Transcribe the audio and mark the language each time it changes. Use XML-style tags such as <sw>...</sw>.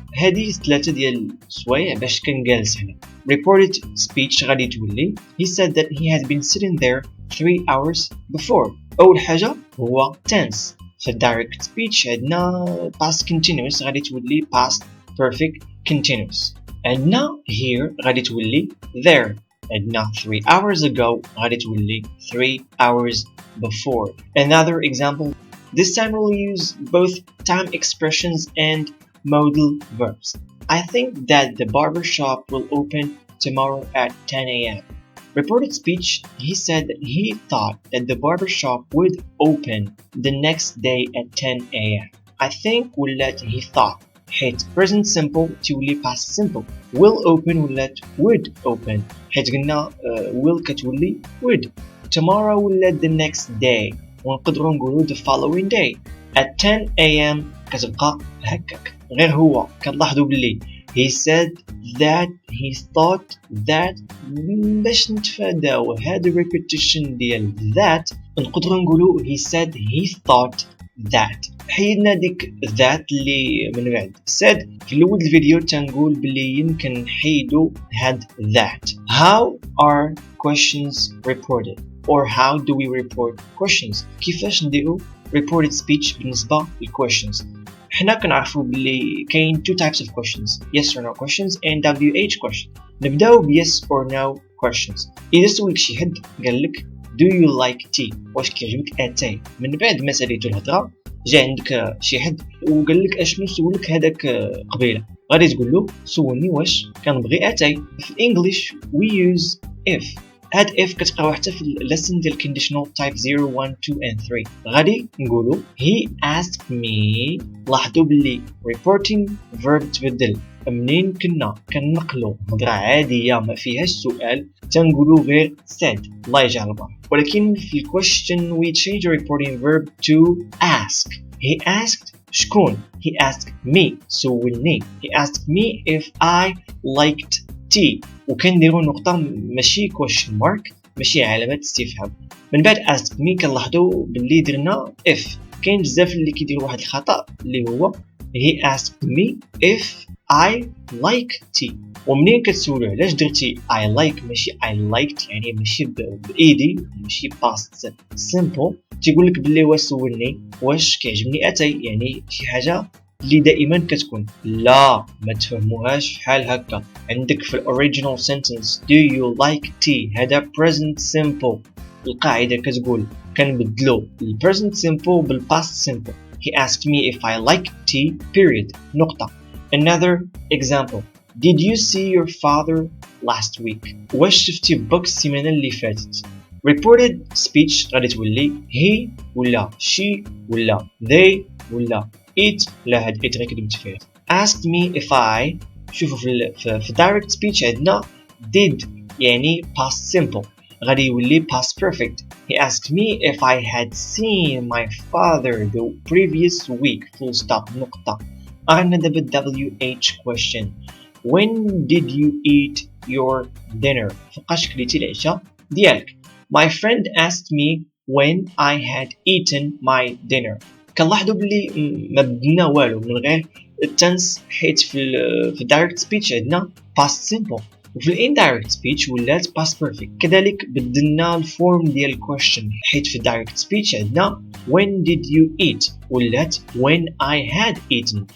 <ar>هذه ثلاثة ديال السوايع باش كان جالس هنا.</ar> <en>Reported speech</en> <ar>غادي تولي</ar> <en>he said that he had been sitting there 3 hours before.</en> <ar>أول حاجة هو tense.</ar> <en>في direct speech عندنا past continuous</en> <ar>غادي تولي</ar> <en>past perfect continuous.</en> <ar>عندنا here غادي تولي there.</ar> <en>عندنا 3 hours ago غادي تولي 3 hours before. Another example, this time we'll use both time expressions and modal verbs. I think that the barber shop will open tomorrow at 10 a.m. Reported speech, he said that he thought that the barber shop would open the next day at 10 a.m. I think ولات he thought</en> <ar>حيت</ar> <en>present simple تولي past simple. Will open ولات would open حيت قلنا will كتولي would. Tomorrow ولات the next day ونقدروا نقولوا the following day. At 10 a.m.</en> <ar>كتبقى هكاك. غير هو كنلاحظوا باللي</ar> <en>he said that he thought that باش نتفاداو هاد repetition ديال that نقدروا نقولوا he said he thought that.</en> <ar>حيدنا ديك that اللي من بعد said في الاول الفيديو تنقول باللي يمكن نحيدو هاد that.</ar> <en>How are questions reported or how do we report questions؟</en> <ar>كيفاش نديرو</ar> <en>reported speech بالنسبة للquestions؟ حنا كنعرفوا باللي كاين two types of questions, yes or no questions and WH questions.</en> <ar>نبداو ب yes or no questions. إذا سولك شي حد قال لك</ar> <en>do you like tea؟</en> <ar>واش كيعجبك اتاي؟ من بعد ما ساليتو الهضره جا عندك شي حد وقال لك اشنو سولك هذاك قبيله غادي تقول له سولني واش كنبغي اتاي.</ar> <en>في الانجليش we use if. هاد if</en> <ar>كتلقاو حتى في</ar> <en>lesson ديال conditional type 0 1 2 and 3.</en> <ar>غادي نقولوا he asked me. لاحظوا باللي reporting verb تبدل. منين كنا كنقلوا هضره عاديه ما فيهاش سؤال تنقولوا غير said الله يجعل البر.</ar> <en>ولكن في question we change the reporting verb to ask. He asked شكون؟ he asked me سولني. he asked me if I liked tea</en> <ar>وكنديروا نقطه ماشي</ar> <en>question mark ماشي علامه استفهام.</en> <ar>من بعد asked me كنلاحظوا باللي درنا if. كاين بزاف اللي كيديروا واحد الخطا اللي هو</ar> <en>he asked me if I like tea.</en> <ar>ومنين كتسولو علاش درتي</ar> <en>I like</en> <ar>ماشي</ar> <en>I liked</en> <ar>يعني ماشي بإيدي ماشي past simple تيقول لك باللي واش سولني واش كيعجبني اتاي يعني شي حاجه اللي دائما كتكون لا ما تفهموهاش بحال هكا.</ar> <en>عندك في الاوريجينال sentence do you like tea هذا present simple.</en> <ar>القاعده كتقول كنبدلو ال present simple بال past simple.</ar> <en>He asked me if I like tea period نقطه. Another example, did you see your father last week؟</en> <ar>واش شفتي باك السيمانه اللي فاتت؟</ar> <en>reported speech غادي تولي he ولا she ولا they ولا it.</en> <ar>لا هاد it غير كتبت فيه.</ar> <en>asked me if I.</en> <ar>شوفوا في direct speech عندنا did يعني past simple غادي يولي past perfect.</ar> <en>He asked me if I had seen my father the previous week full stop نقطة. Another WH question. When did you eat your dinner؟</en> <ar>فقاش كليتي العشاء ديالك.</ar> <en>My friend asked me when I had eaten my dinner.</en> <ar>كنلاحظوا بلي ما بدلنا والو من غير التنس حيت في direct speech عندنا past simple. وفي الانdirect speech ولات past perfect. كذلك بدلنا الفورم ديال الكويشن، حيت في direct speech عندنا</ar> <en>when did you eat</en> <ar>ولات</ar> <en>when I had eaten.</en>